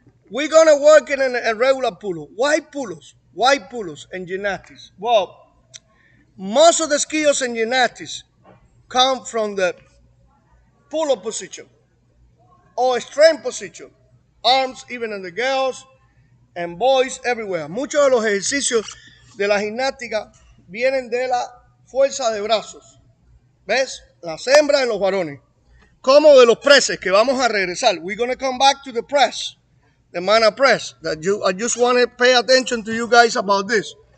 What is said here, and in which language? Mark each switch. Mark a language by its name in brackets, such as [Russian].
[English] We're going to work in a regular pull-up. Why pull-ups? Why pull-ups in gymnastics? Well, most of the skills in gymnastics come from the pull-up position or strength position. Arms, even in the girls and boys everywhere. [Spanish] Muchos de los ejercicios de la gimnástica vienen de la fuerza de brazos. ¿Ves? Las hembras y los varones. Como de los presses que vamos a regresar. [English] We're going to come back to the press. The mana press. I just want to pay attention to you guys about this.